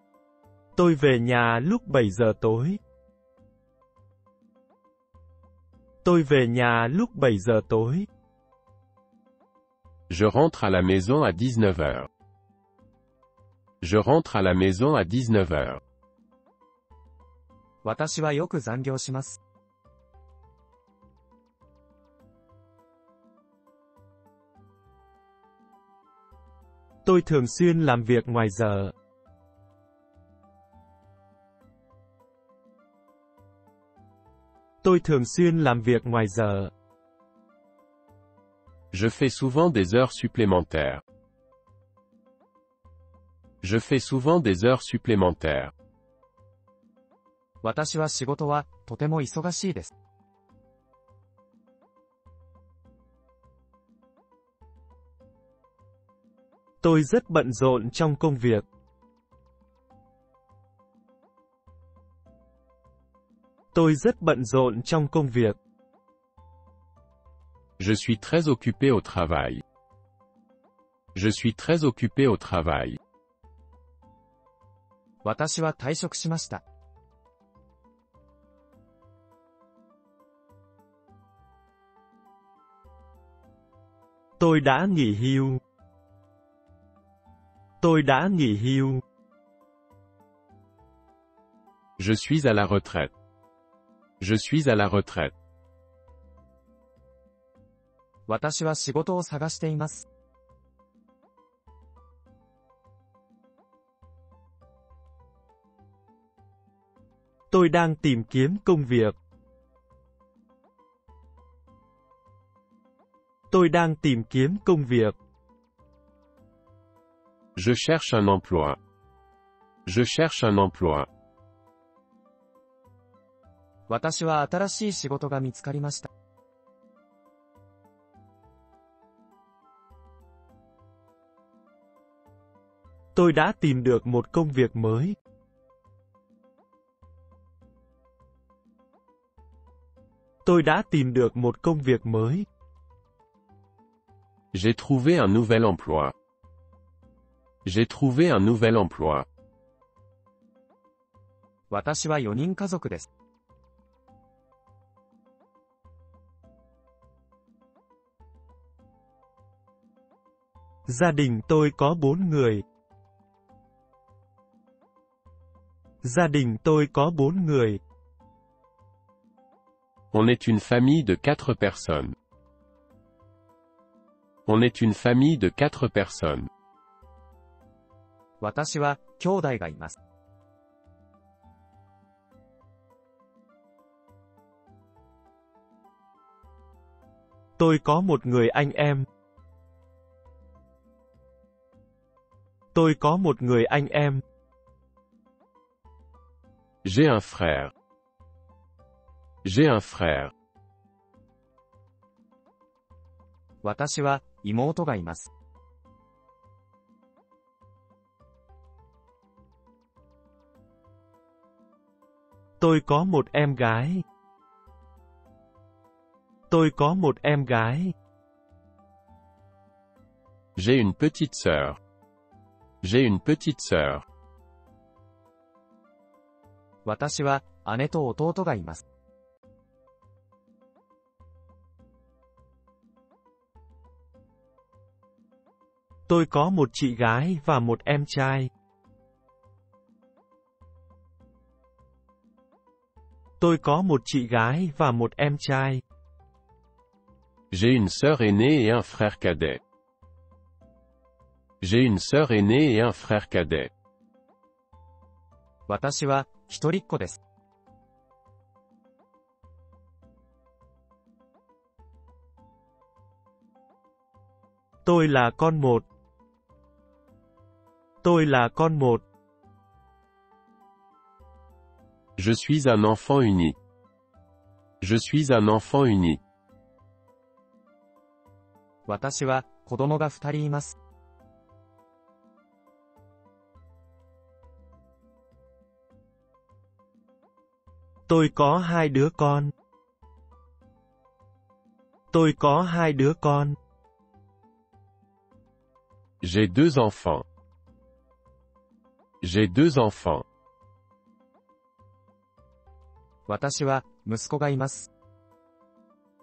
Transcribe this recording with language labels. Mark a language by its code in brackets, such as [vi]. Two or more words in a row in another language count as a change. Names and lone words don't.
[vi] Tôi về nhà lúc 7 giờ tối. Tôi về nhà lúc 7 giờ tối. [fr] Je rentre à la maison à 19 heures. Je rentre à la maison à 19 heures. [ja] 私はよく残業します。 [vi] Tôi thường xuyên làm việc ngoài giờ. Tôi thường xuyên làm việc ngoài giờ. [fr] Je fais souvent des heures supplémentaires. Je fais souvent des heures supplémentaires. [ja] 私は仕事はとても忙しいです。 [vi] Tôi rất bận rộn trong công việc. Tôi rất bận rộn trong công việc. [fr] Je suis très occupé au travail. Je suis très occupé au travail. [ja] 私は退職しました。 [vi] Tôi đã nghỉ hưu. Tôi đã nghỉ hưu. [fr] Je suis à la retraite. Je suis à la retraite. [ja] 私は仕事を探しています。 [vi] Tôi đang tìm kiếm công việc. Tôi đang tìm kiếm công việc. [fr] Je cherche un emploi. Je cherche un emploi. [ja] 私は新しい仕事が見つかりました。 [vi] Tôi đã tìm được một công việc mới. Tôi đã tìm được một công việc mới. [fr] J'ai trouvé un nouvel emploi. J'ai trouvé un nouvel emploi. [ja] 私は4人家族です。 [vi] Gia đình tôi có 4 người. Gia đình tôi có 4 người. [fr] On est une famille de 4 personnes. On est une famille de 4 personnes. [ja] 私は兄弟がいます。 [vi] Tôi có một người anh em. Tôi có một người anh em. [fr] J'ai un frère. J'ai un frère. [ja] 私は妹がいます。 [vi] Tôi có một em gái. Tôi có một em gái. [fr] J'ai une petite sœur. J'ai une petite sœur. [ja] 私は姉と弟がいます。 [vi] Tôi có một chị gái và một em trai. Tôi có một chị gái và một em trai. [fr] J'ai une sœur aînée et un frère cadet. J'ai une sœur aînée et un frère cadet. [ja] 私は一人っ子です。 [vi] Tôi là con một. Tôi là con một. [fr] Je suis un enfant unique. Je suis un enfant unique. [ja] 私は子供が2人います。 [vi] Tôi có 2 đứa con. Tôi có 2 đứa con. [fr] J'ai 2 enfants. J'ai 2 enfants. [ja] 私は息子がいます。